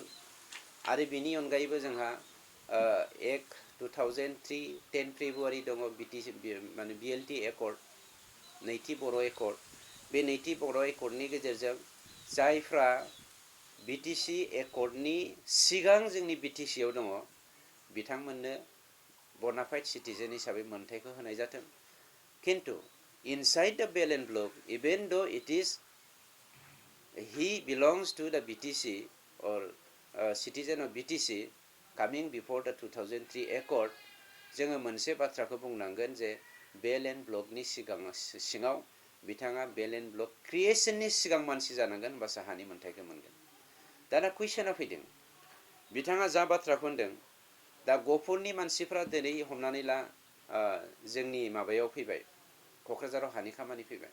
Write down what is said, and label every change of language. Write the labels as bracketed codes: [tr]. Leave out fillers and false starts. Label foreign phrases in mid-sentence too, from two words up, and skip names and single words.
[brx] आरो बिनि अनगायैबो जोंहा एक्ट 2003 10 फेब्रुवारि दङ, बिटिसि माने बिएलटि एकर्ड, नैथि बर' एकर्ड। बे नैथि बर' एकर्डनि गेजेरजों जायफ्रा बिटिसि एकर्डनि सिगां जोंनि बिटिसिआव दङ, बिथांमोननो बनाफाइड सिटिजेन हिसाबै मोनथायखौ होनाय जाथों। [en] किन्तु inside the Belen block, even though it is he belongs to the BTC or citizen of BTC coming before the 2003 Accord, [brx] जोङो मोनसे बाथ्राखौ बुंनांगोन जे बेलेन्ड ब्लकनि सिङाव बिथाङा बेलेन्ड ब्लक क्रिएसननि सिगां मानसि जानांगोन, होनबासो हानि मोनथायखौ मोनगोन। दाना कुइसना फैदों, बिथाङा जा बाथ्राखौ होनदों, दा गफुरनि मानसिफ्रा दिनै हमनानै ला जोंनि माबायाव फैबाय, क'क्राझाराव हानि खामानि फैबाय।